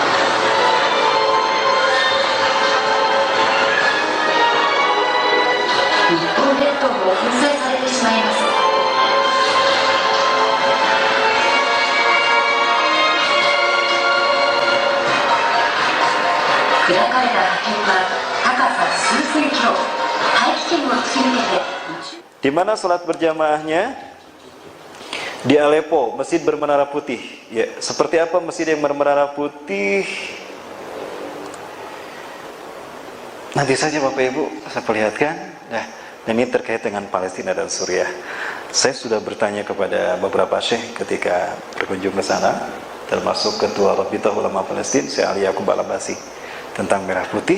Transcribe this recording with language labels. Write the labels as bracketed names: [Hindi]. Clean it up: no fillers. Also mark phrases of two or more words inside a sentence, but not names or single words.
[Japanese] 日本列島も粉砕されてしまいます。砕かれた破片は高さ数千キロ、大気圏を突き抜けて [Indonesian] Di mana salat berjamaahnya? Di Aleppo, masjid bermenara putih. Ya, seperti apa masjid yang bermenara putih? Nanti saja Bapak Ibu saya perlihatkan. Nah, dan ini terkait dengan Palestina dan Suriah. Saya sudah bertanya kepada beberapa syekh ketika berkunjung ke sana, termasuk Ketua Rabitah Ulama Palestina, Syekh Ali Yaqub Al-Abbasi, tentang merah putih.